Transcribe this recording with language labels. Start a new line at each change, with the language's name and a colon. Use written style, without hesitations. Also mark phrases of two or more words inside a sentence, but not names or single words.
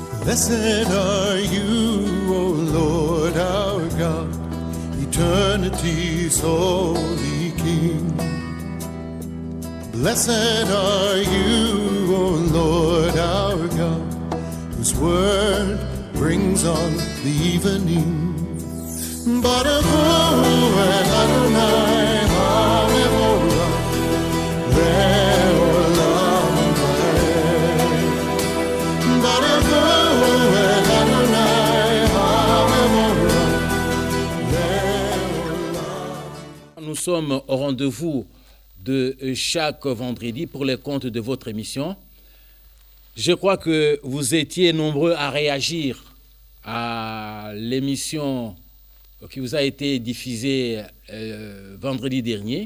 English: Blessed are you, O Lord our God, eternity's holy King. Blessed are you, O Lord our God, whose word brings on the evening.
Hebrew: ברוך הוא אדוני המבורך לעולם ועד. ברוך הוא אדוני המבורך לעולם.
French: Nous sommes au rendez-vous de chaque vendredi pour les comptes de votre émission. Je crois que vous étiez nombreux à réagir à l'émission qui vous a été diffusée vendredi dernier.